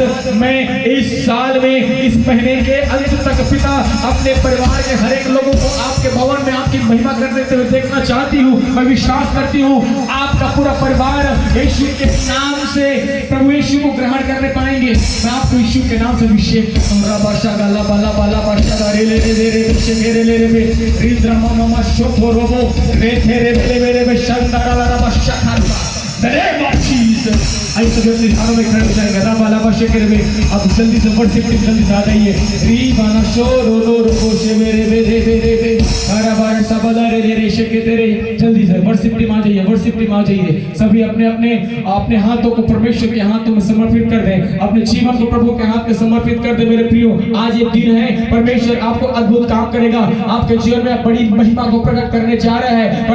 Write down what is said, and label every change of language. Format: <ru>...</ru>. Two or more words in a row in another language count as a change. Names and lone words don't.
<hi>मैं इस साल में, इस महीने के अंत तक पिता अपने परिवार के हर एक लोगों को आपके भवन में आपकी महिमा करते हुए देखना चाहती हूँ। मैं विश्वास करती हूँ आपका पूरा परिवार यीशु के नाम से प्रभु यीशु को ग्रहण करने पाएंगे। मैं आपको यीशु के नाम से अभिषेक करता हूं। बाशा गाला बाला बाला बाशा रे ले रे रे रे शेरे ले रे रे रिद्रा ममा शोथो रोबो रे थे रे रे रे शंता ला ला बाशा खालबा</hi> <en>the name of Jesus.</en> <hi>आई सब अपने घरों में खड़े हो जाएंगे। रा बाला बाशे के रे अब जल्दी से वर्ड से जल्दी से आ जाइए। री बाना शो रो रो रो शे मेरे रे रे रे रे हरा बार सबला रे रे रे शेके तेरे जल्दी से</hi> <en>worship team</en> <hi>आ जाइए,</hi> <en>worship team</en> <hi>आ जाइए। सभी अपने अपने अपने हाथों को परमेश्वर के हाथों में समर्पित कर दें, अपने जीवन को प्रभु के हाथ में समर्पित कर दें। मेरे प्रियो, आज ये दिन है, परमेश्वर आपको अद्भुत काम करेगा, आपके जीवन में बड़ी महिमा को प्रकट करने जा रहा है।</hi>